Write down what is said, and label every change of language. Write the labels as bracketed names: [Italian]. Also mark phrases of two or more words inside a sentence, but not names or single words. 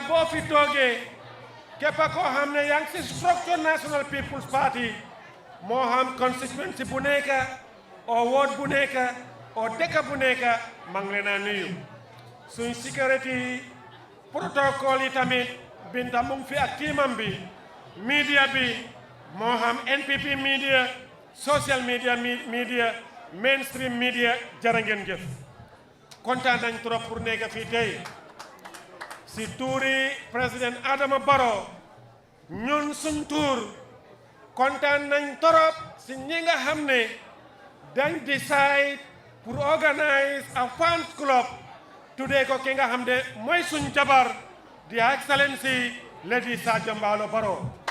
[Wolof] boo fi toogee képp koo xam ne yaa ngi ci structure National People's Party moo xam constituency bu nekk o ward bu nekk o dëkk bu nekk maa ngi leen a nuyu suñ [French] sécurité protocole [Wolof] yi tamit Binta mu ngi fi ak tiimam bi media bi moo xam NPP media [English] social media mainstream media [Wolof] jërë ngeen jëf kontaan nañ [French] trop pour [Wolof] nekk fii tey si tuuri président Adama Barrow ñun suñ tuur kontaan nañ torop si ñi nga xam ne dañ decide pour [English] organise a fans club [Wolof] tuddee ko ki nga xam ne mooy suñ jabar di Excellency Lady Sadio Mballo Barrow